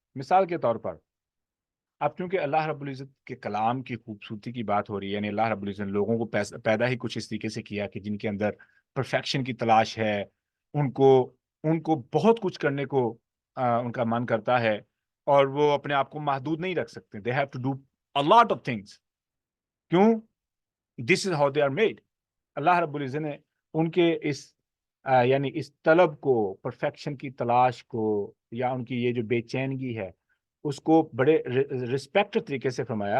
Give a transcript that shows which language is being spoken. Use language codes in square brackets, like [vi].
[ur] مثال کے طور پر اب چونکہ اللہ رب العزت کے کلام کی خوبصورتی کی بات ہو رہی ہے، یعنی اللہ رب العزت لوگوں کو پیدا ہی کچھ اس طریقے سے کیا کہ جن کے اندر پرفیکشن کی تلاش ہے، ان کو بہت کچھ کرنے کو ان کا من کرتا ہے، اور وہ اپنے آپ کو محدود نہیں رکھ سکتے. [en] they have to do a lot of things. [ur] کیوں؟ [en] this is how they are made. [ur] اللہ رب العزت نے ان کے یعنی اس طلب کو، پرفیکشن کی تلاش کو، یا ان کی یہ جو بے چینگی ہے اس کو بڑے رسپیکٹ طریقے سے فرمایا.